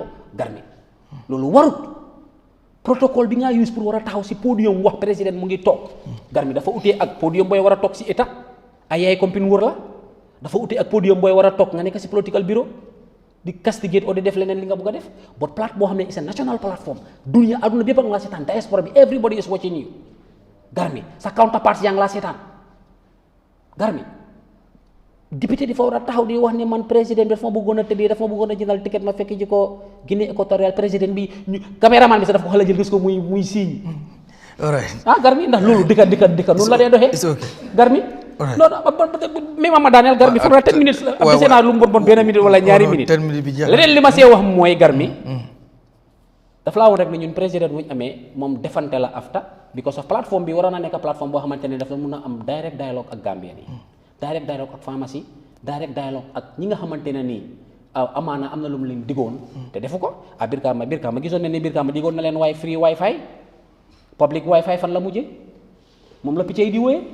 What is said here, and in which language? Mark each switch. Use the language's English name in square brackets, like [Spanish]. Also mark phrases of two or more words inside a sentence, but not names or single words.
[Wolof] Garmi loolu warut protocole bi nga use pour war a taxaw si podium wax président mu ngi toog Garmi dafa utee ak podium booy war a toog si état ay yaay compine wër la dafa utee ak podium booy war a toog nga nekk si [English] political bureau [Wolof] di castigate oo di def leneen li nga bëgg a def but plate boo xam ne c'est [English] national platform [Wolof] dunia aduna bépp ak nga seetaan diaspora bi [English] everybody is watching you [Wolof] Garmi sa counterparts yaa ngi laa seetaan Garmi député di fa war a taxaw di wax ne man président bi dafa ma bëggoon a tëddee dafa ma bëggoon a jëndal ticket ma fekk ji ko Guinée équatoriale président bi ñu caméraman bi sax dafa ko xala jël gis ko muy siiñ Garmi ndax loolu dëkka noonu la dee doxee Garmi non ma daaneel Garmi fa 10 minutes la ab desee naa lu mu bon benn minute wala ñaari minute leneen li ma see wax mooy Garmi dafa laa woon rek ne ñun président bu ñu amee moom defante la afta [English] because of [Wolof] plateforme bi waroon na nekk plateforme boo xamante ne dafa mun a am [English] direct dialogue [Wolof] ak Gambien yi [English] direct dialogue [Wolof] ak pharmacie [English] direct dialogue [Wolof] ak ñi nga xamante ne nii amaana am na lu mu leen digoon te defu ko Birkama gisoon ne ni Birkama digoon na leen [English] free wifi public wifi [Wolof] fan la mujjee moom la picc yi di wooyee